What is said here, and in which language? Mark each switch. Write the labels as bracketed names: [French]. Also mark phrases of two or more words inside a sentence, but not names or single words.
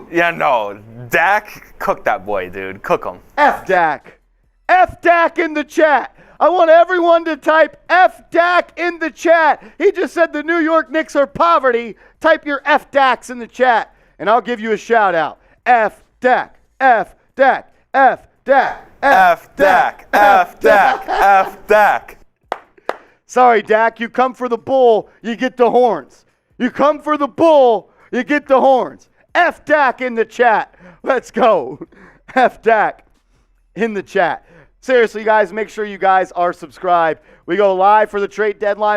[English] Yeah, no. Dak, cook that boy, dude. Cook him. F Dak. F Dak in the chat. I want everyone to type F Dak in the chat. He just said the New York Knicks are poverty. Type your F Daks in the chat, and I'll give you a shout out. F Dak. F Dak. F Dak. F Dak. F Dak. F Dak. Sorry, Dak. You come for the bull, you get the horns. You come for the bull, you get the horns. F Dak in the chat. Let's go. F Dak in the chat. Seriously, guys, make sure you guys are subscribed. We go live for the trade deadline.